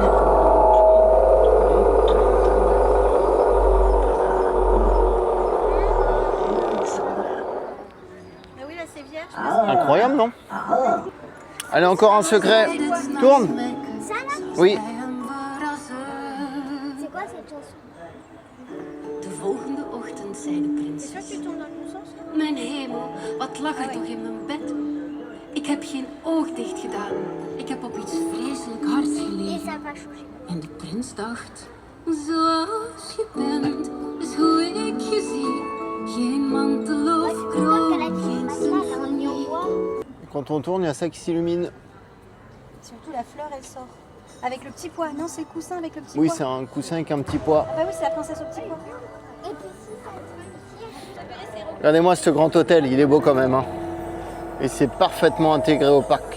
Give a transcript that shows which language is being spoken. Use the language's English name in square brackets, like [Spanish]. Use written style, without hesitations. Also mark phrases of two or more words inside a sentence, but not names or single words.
[French] Incroyable, non? Allez, encore un secret. Tourne. Ça là? Oui. C'est quoi cette chanson? [Dutch] De volgende ochtend zei de prins. [French] C'est sûr que tu tournes dans le bon sens? [Dutch] Mijn hemel, wat lag er toch in mijn bed? Ik heb geen oog dicht gedaan. Ik heb op iets vreselijk hards [French] Et [Dutch] gelegen. [French] ça va changer. [Dutch] En de prins dacht, zoals je bent, is hoe ik je zie. Geen mantel of kroon, geen souvenir. [French] Quand on tourne, il y a ça qui s'illumine. Surtout la fleur, elle sort. Avec le petit pois. Non, c'est le coussin avec le petit Oui, pois. c'est un coussin avec un petit pois. Ah bah oui, c'est la princesse au petit pois. Et puis si ça te Regardez-moi ce grand hôtel, il est beau quand même, hein. Et c'est parfaitement intégré au parc.